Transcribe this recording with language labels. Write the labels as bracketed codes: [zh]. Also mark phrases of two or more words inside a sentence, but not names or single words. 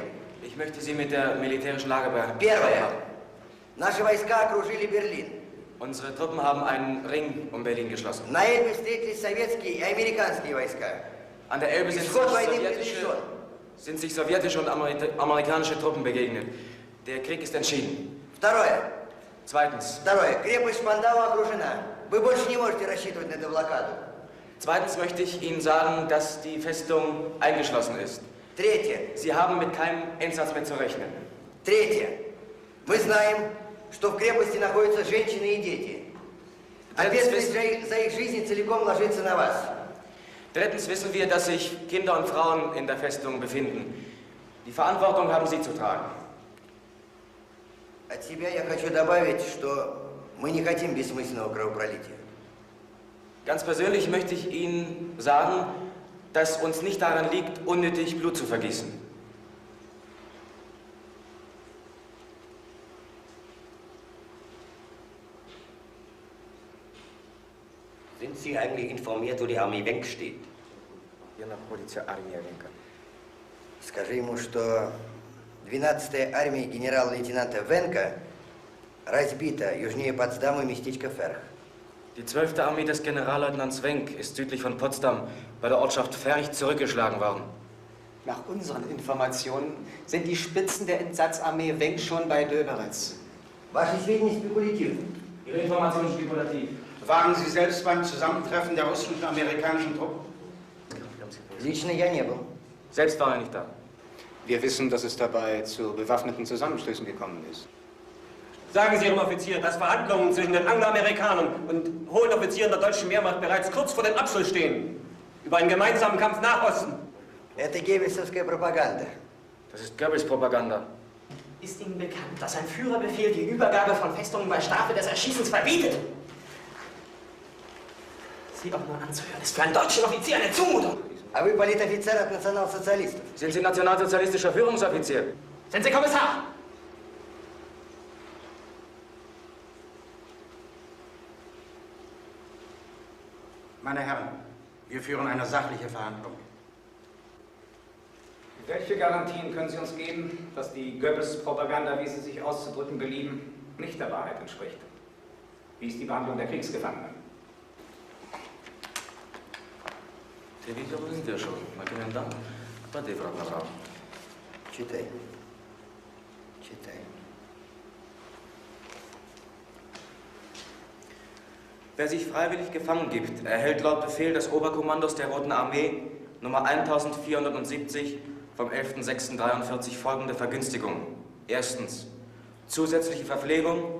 [de] Ich möchte Sie mit der militärischen Lage behandeln. [ru] Первое. Наши войска окружили Берлин. [de] Unsere Truppen haben einen Ring um Berlin geschlossen. [ru] На Эльбе встретились советские и американские войска. [de] An der Elbe sind sich sowjetische und amerikanische Truppen begegnet. Der Krieg ist entschieden. [ru] Второе. [de] Zweitens. [ru] Второе. Крепость Шпандау окружена. Вы больше не можете рассчитывать на эту блокаду. [de] Zweitens möchte ich Ihnen sagen, dass die Festung eingeschlossen ist. [ru] Третье. [de] Sie haben mit keinem Einsatz mehr zu rechnen. [ru] Третье. Мы знаем, что в крепости находятся женщины и дети. Ответственность за их жизни целиком ложится на вас. [de] Drittens wissen wir, dass sich Kinder und Frauen in der Festung befinden. Die Verantwortung haben Sie zu tragen. [ru] От себя я хочу добавить, что мы не хотим бессмысленного кровопролития. [de] Ganz persönlich möchte ich Ihnen sagen, dass uns nicht daran liegt, unnötig Blut zu vergießen. Sind Sie eigentlich informiert, wo die Armee Wenck steht? [ru] Где находится армия Венка? Скажи ему, что 12-я армия генерал-лейтенанта Венка разбита южнее Потсдама местечко Ферх. [de] Die 12. Armee des Generalleutnants Wenck ist südlich von Potsdam bei der Ortschaft Ferch zurückgeschlagen worden. Nach unseren Informationen sind die Spitzen der Entsatzarmee Wenck schon bei Döberitz. [ru] Ваши сведения спекулятивны. [de] Ihre Informationen spekulativ. Waren Sie selbst beim Zusammentreffen der russischen und amerikanischen Truppen? [ru] Лично я не был. [de] Selbst war er nicht da. Wir wissen, dass es dabei zu bewaffneten Zusammenstößen gekommen ist. Sagen Sie Ihrem Offizier, dass Verhandlungen zwischen den Angloamerikanern und hohen Offizieren der deutschen Wehrmacht bereits kurz vor dem Abschluss stehen. Über einen gemeinsamen Kampf nach Osten. [ru] Это геббельсовская пропаганда. [de] Das ist Goebbels Propaganda. Ist Ihnen bekannt, dass ein Führerbefehl die Übergabe von Festungen bei Strafe des Erschießens verbietet? Sie auch nur anzuhören, ist für einen deutschen Offizier eine Zumutung. [ru] А вы политофицер от национал-социалистов. [de] Sind Sie nationalsozialistischer Führungsoffizier? Sind Sie Kommissar? Meine Herren, wir führen eine sachliche Verhandlung. Welche Garantien können Sie uns geben, dass die Goebbels-Propaganda, wie Sie sich auszudrücken belieben, nicht der Wahrheit entspricht? Wie ist die Behandlung der Kriegsgefangenen? [ru] Ты видел, вышел на комендант. Подай в рот направо. Читай. Читай. [de] Wer sich freiwillig gefangen gibt, erhält laut Befehl des Oberkommandos der Roten Armee Nummer 1470 vom 11.06.43 folgende Vergünstigung. Erstens, zusätzliche Verpflegung.